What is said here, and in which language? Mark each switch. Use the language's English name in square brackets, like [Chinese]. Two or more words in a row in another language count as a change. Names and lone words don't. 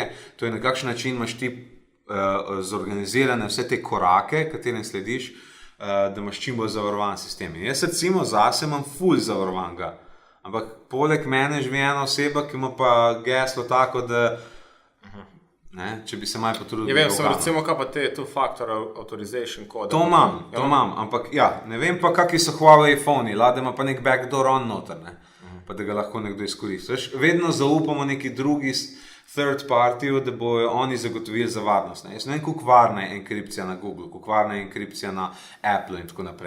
[Slovenian] To je na kakšen način imaš ti zorganizirane vse te korake, katerim slediš, da imaš čim bolj zavarovan sistem. In jaz recimo zase imam ful zavarovanega, ampak poleg mene živi ena oseba, ki ima pa geslo tako, da Ne? Če bi se malo potrudil. Ja, vem, sem recimo, kaj pa te [English] two-factor authorization [Slovenian] kode. To imam, ampak ne vem pa, kakvi so Huawei iPhone-i, lade ima pa nek backdoor on noter, ne? Pa da ga lahko nekdo izkoristi. Vedno zaupamo neki drugi [English] third party, [Slovenian] da bojo oni zagotovili za varnost. Ne? Jaz ne vem, kako varna je enkripcija na Google, kako varna je enkripcija na Apple in tako naprej.